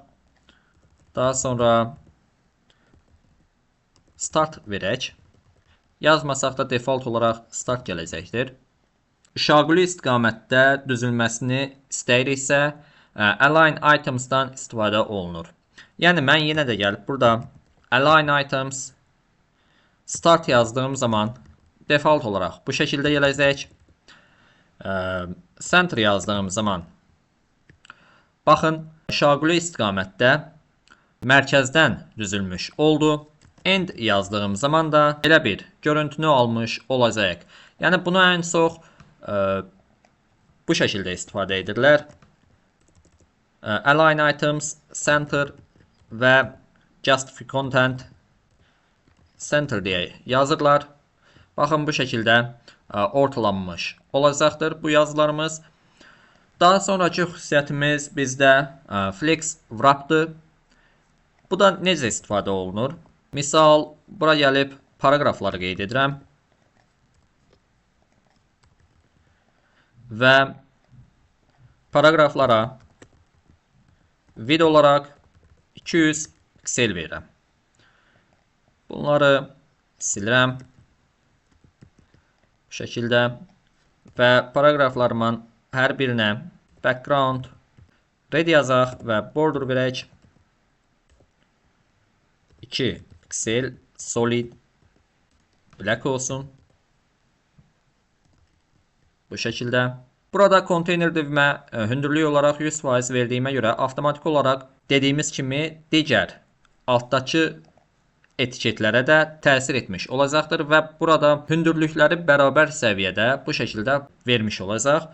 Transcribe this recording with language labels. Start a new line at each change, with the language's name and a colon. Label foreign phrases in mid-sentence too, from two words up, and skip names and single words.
Azerbaijani: Daha sonra start verək. Yazmasaq da default olaraq start gələcəkdir. Şaquli istiqamətdə düzülməsini istəyiriksə,
English: align items'dan
Azerbaijani: istifadə olunur. Yəni mən yenə də gəlib burada
English: align items start
Azerbaijani: yazdığım zaman default olaraq bu şəkildə gələcək. Center yazdığım zaman baxın, şaquli istiqamətdə mərkəzdən düzülmüş oldu. End yazdığım zaman da belə bir görüntünü almış olacaq. Yəni bunu ən çox bu şəkildə istifadə edirlər.
English: Align items, center
Azerbaijani: və
English: justify content center
Azerbaijani: deyə yazırlar. Baxın bu şəkildə ortalanmış olacaqdır bu yazılarımız. Daha sonraki xüsusiyyətimiz bizdə
English: flex wrap'dır.
Azerbaijani: Bu da necə istifadə olunur? Misal, bura gəlib paragrafları qeyd edirəm. Və paragraflara vid olaraq 200 piksel verirəm. Bunları silirəm. Bu şəkildə. Və paragraflarımın hər birinə
English: background red
Azerbaijani: yazaq və border verək. 2 piksel
English: solid black
Azerbaijani: olsun. Bu şəkildə. Burada konteyner divimə hündürlük olaraq 100% verdiyimə görə avtomatik olaraq dediyimiz kimi digər altdakı etiketlərə də təsir etmiş olacaqdır və burada hündürlükləri bərabər səviyyədə bu şəkildə vermiş olacaq.